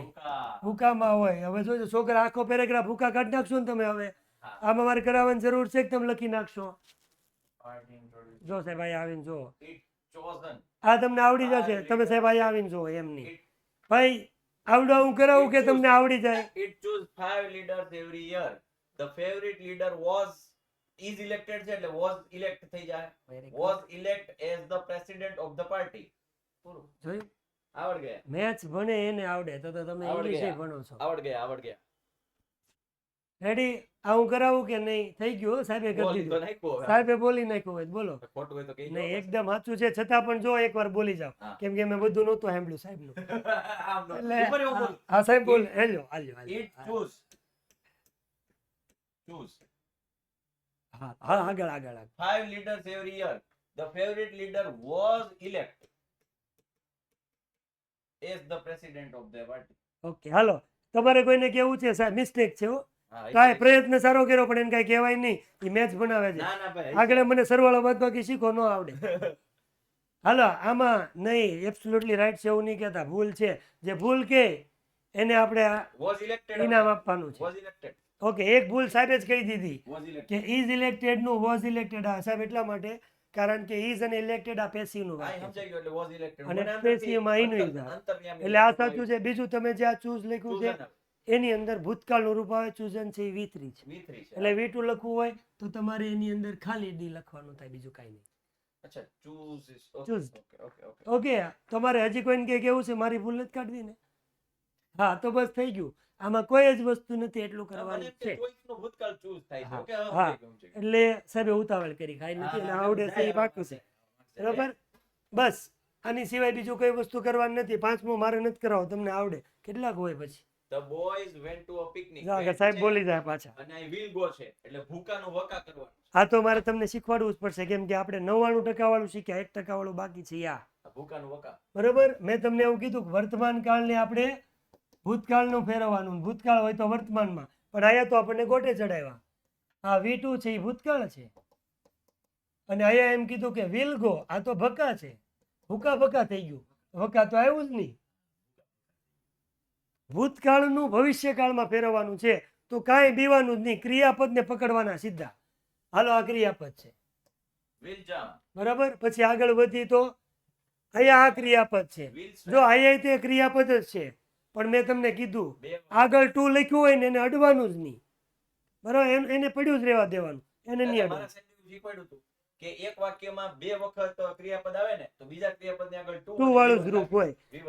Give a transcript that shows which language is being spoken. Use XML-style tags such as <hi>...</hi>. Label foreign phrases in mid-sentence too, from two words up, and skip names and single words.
<gu>હુકામાં હોય. હવે જોજો છોકરા આખો પેરેગ્રાફ હુકા કાઢી નાખશો ને તમે. હવે આમાં મારે કરાવવાની જરૂર છે કે તમે લખી નાખશો? જો સાહેબ અહીંયા આવીને જો, આ તમને આવડી જશે. તમે સાહેબ અહીંયા આવીને જો. એમ નહીં ભાઈ, આવડો હું કરાવું કે તમને આવડી જાય?</gu> <en>It choose 5 leaders every year. The favorite leader is elected</en> <gu>છે એટલે</gu> <en>was elect થઈ જાય. Was elect as the president of the party.</en> <gu>પૂરું. જોયું? આવડ ગયા. મેથ્સ ભણે એને આવડે તો તમે ઇંગ્લિશ ભણો છો. આવડ ગયા. રેડી? આ હું કરાવું કે નહીં? થઈ ગયું સાહેબે કરી દીધું. સાહેબે બોલી નાખ્યું હોય બોલો. ખોટું હોય તો કહી નહીં, એકદમ સાચું છે. છતાં પણ જો એકવાર બોલી જાવ, કેમ કે મેં બધું નહોતું સાંભળ્યું સાહેબનું. એટલે હા સાહેબ બોલ. હાલ્યો.</gu> <en>It choose.</en> <gu>હા આગળ.</gu> <en>5 leaders every year. The favorite leader was elect as the president of the party.</en> <gu>ઓકે, હાલો. તમારે કોઈને કેવું છે સાહેબ મિસ્ટેક છે હો? હા, કાંઈ પ્રયત્ન સારો કર્યો પણ એને કાંઈ કહેવાય નહીં. એ મેથ્સ બનાવે છે. ના ભાઈ, આગળ મને સરવાળો બાદબાકી શીખો ન આવડે. હાલો, આમાં નહીં,</gu> <en>absolutely right</en> <gu>છે એવું નહીં કહેતા, ભૂલ છે. જે ભૂલ કે એને આપણે</gu> <en>was elected.</en> <gu>ઇનામ આપવાનું છે.</gu> <en>Was elected.</en> <gu>ઓકે, એક ભૂલ સાહેબે જ કહી દીધી</gu> <en>Was elected.</en> <gu>કે</gu> <en>is elected</en> <gu>નું</gu> <en>was elected.</en> <gu>આ સાહેબ એટલા માટે કારણ કે ઇઝ અને ઇલેક્ટેડ આ પેસિવ નું હા, વાક્ય છે. સમજાઈ ગયું એટલે</gu> <en>was elected.</en> <gu>અને મને passive માં અંતર- ઈનું ઈઝ. અંતર્યામી એટલે આ લખ્યું સાચું છે. બીજું તમે જે આ ચૂઝ લખ્યું છે</gu> <en>chosen</en> <gu>એની અંદર ભૂતકાળનું રૂપ આવે, ચૂઝન છે એ V3 છે. V3 છે. એટલે V2 લખવું હોય તો તમારે એની અંદર ખાલી ડી લખવાનું થાય, બીજું કાંઈ નહીં. અચ્છા,</gu> <en>choose is okay. Choose. Okay.</en> <gu>ઓકે, તમારે હજી કોઈને કે કેવું છે મારી ભૂલ નથી કાઢવી ને? હા, તો બસ થઈ ગયું. આમાં કોઈ જ વસ્તુ નથી, એટલું મને કરવાનું એમ કે છે. choice નું ભૂતકાળ choose થાય છે. હા, Okay, હવે હા. સમજાઈ ગયું છે. એટલે સાહેબે ઉતાવળ કરી, કાંઈ નથી, એને આવડે છે એ પાકું છે. બરાબર, બસ આની સિવાય બીજું કોઈ વસ્તુ કરવાની નથી. 5મો મારે નથી કરાવો, તમને આવડે. કેટલાક હોય પછી</gu> <en>The boys went to a picnic.</en> <gu>જો આગળ</gu> <en>Went</en> <gu>સાહેબ છે બોલી જાય પાછા. અને</gu> <en>I will go</en> <gu>છે એટલે ભૂકાનું વકા કરવાનું. આ તો મારે તમને શીખવાડવું જ પડશે, કેમ કે આપણે 99% વાળું શીખ્યા, 1% વાળું બાકી છે. યા આ ભૂકાનું વકા. બરોબર, મેં તમને એવું કીધું કે વર્તમાન કાળને આપણે ભૂતકાળનું ફેરવવાનું, ભૂતકાળ હોય તો વર્તમાનમાં. પણ અહીંયા તો આપણને ગોટે ચડાવ્યા. આ V2 છે એ ભૂતકાળ છે, અને અહીંયા એમ કીધું કે</gu> <en>will go.</en> <gu>આ તો ભકા છે, ભૂકા થઈ ગયું. વકા તો આવ્યું જ નહીં. ભૂતકાળનું ભવિષ્યકાળમાં ફેરવવાનું છે, તો કાંઈ બીવાનું જ નહીં. ક્રિયાપદને પકડવાના સીધા. હાલો, આ ક્રિયાપદ છે.</gu> <en>Will jump.</en> <gu>બરાબર, પછી આગળ વધી તો અહીંયા આ ક્રિયાપદ છે.</gu> <en>Will swim.</en> <gu>જો અહીંયા તે ક્રિયાપદ જ છે, પણ મેં તમને કીધું બે આગળ ટુ લખ્યું હોય ને એને અડવાનું જ નહીં. બરાબર, એને પડ્યું જ રહેવા દેવાનું, એને નહીં મારા અડવાનું. સાહેબે શીખવાડ્યું હતું કે એક વાક્યમાં 2 વખત ક્રિયાપદ આવે ને તો બીજા ક્રિયાપદની આગળ to ટુ વાળું જ રૂપ હોય. વિવરણ.</gu>